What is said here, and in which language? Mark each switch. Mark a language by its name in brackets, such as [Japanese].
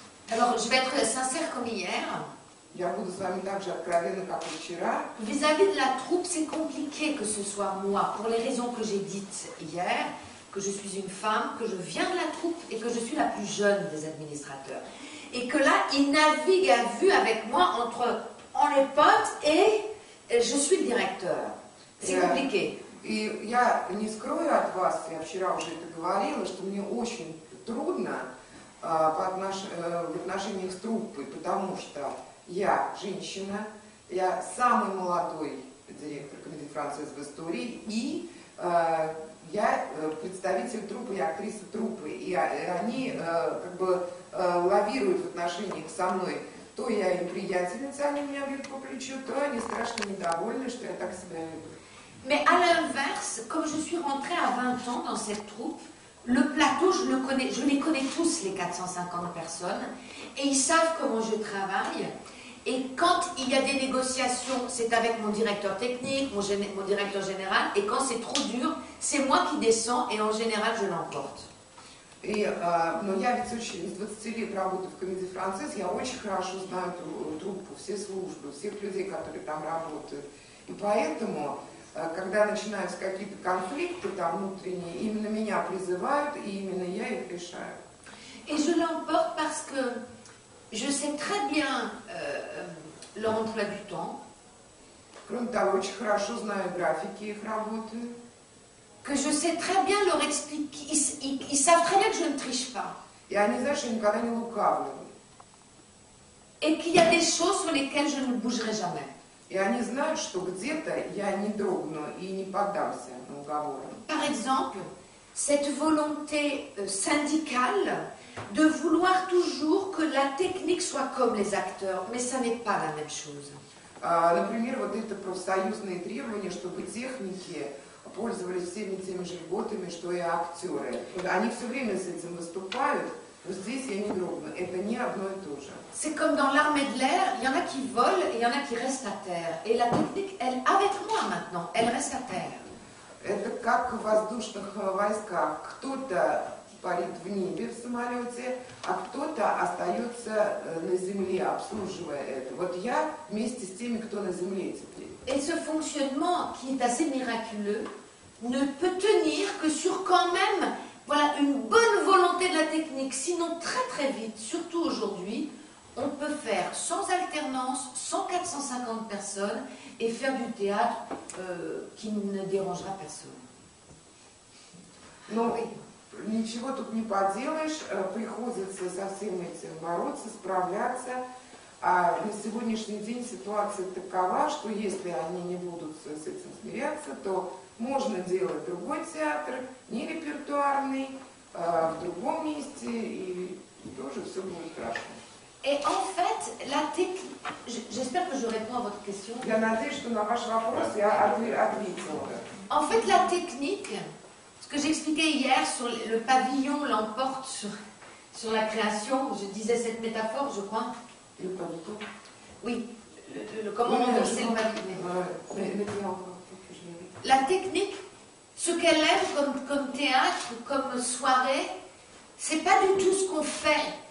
[French] Alors, je vais être sincère comme hier. [Russian] Я буду с вами так же откровенна, как и вчера. [French] Vis-à-vis de la troupe, c'est compliqué que ce soit moi, pour les raisons que j'ai dites hier, que je suis une femme, que je viens de la troupe et que je suis la plus jeune des administrateurs. Et que là, ils naviguent à vue avec moi entre on est potes et je suis le directeur. C'est compliqué. [Russian] И я не скрою от вас, я вчера уже это говорила, что мне очень трудно в отношениях с труппой, потому что я женщина, я самый молодой директор комедии «Францесс» в истории, и я представитель труппы и актриса труппы, и они как бы лавируют в отношениях со мной. То я им приятельница, они меня бьют по плечу, то они страшно недовольны, что я так себя веду. [French] Mais à l'inverse, comme je suis rentrée à 20 ans dans cette troupe, le plateau, je les connais tous, les 450 personnes, et ils savent comment je travaille. Et quand il y a des négociations, c'est avec mon directeur technique, mon directeur général, et quand c'est trop dur, c'est moi qui descends, et en général, je l'emporte. [Russian] Но я ведь очень, с 20 лет работаю в комедии «Францесс», я очень хорошо знаю труппу, все службы, всех людей, которые там работают. И поэтому, когда начинаются какие-то конфликты там внутренние, именно меня призывают, и именно я их решаю. [French] Et je l'emporte parce que je sais très bien leur emploi du temps. [Russian] Кроме того, очень хорошо знаю графики их работы. [French] Que je sais très bien leur expliquer, ils savent très bien que je ne triche pas. [Russian] И они знают, что я никогда не лукавлю. [French] Et qu'il y a des choses sur lesquelles je ne bougerai jamais. [Russian] И они знают, что где-то я не дрогну и не поддамся на уговоры. [French] Par exemple, cette volonté syndicale de vouloir toujours que la technique soit comme les acteurs, mais ça n'est pas la même chose. [Russian] Например, вот это профсоюзные требования, чтобы техники пользовались всеми теми же льготами, что и актеры. Они все время с этим выступают, но здесь я не дрогну. Это не одно и то же. [French] C'est comme dans l'armée de l'air, il y en a qui volent et il y en a qui restent à terre. Et la technique, elle, avec moi maintenant, elle reste à terre. [Russian] Это как в воздушных войсках. Кто-то парит в небе в самолете, а кто-то остается на земле, обслуживая это. Вот я вместе с теми, кто на земле теперь. [French] Et ce fonctionnement, qui est assez miraculeux, ne peut tenir que sur quand même, voilà, une bonne volonté de la technique. Sinon, très très vite, surtout aujourd'hui, on peut faire sans alternance, sans 450 personnes, et faire du théâtre qui ne dérangera personne. [Russian] Но ничего тут не поделаешь, приходится со всем этим бороться, справляться. А на сегодняшний день ситуация такова, что если они не будут с этим смиряться, то можно делать другой театр, не репертуарный, в другом месте, и тоже все будет хорошо. [French] Et en fait, la technique... J'espère que je réponds à votre question. [Russian] Я надеюсь, что на ваш вопрос я ответила. [French] En fait, la technique, ce que j'expliquais hier sur le pavillon l'emporte sur la création, je disais cette métaphore, je crois. Le pavillon. Oui, comment on dit, c'est le pavillon. La technique, ce qu'elle aime comme théâtre, comme soirée, c'est pas du tout ce qu'on fait.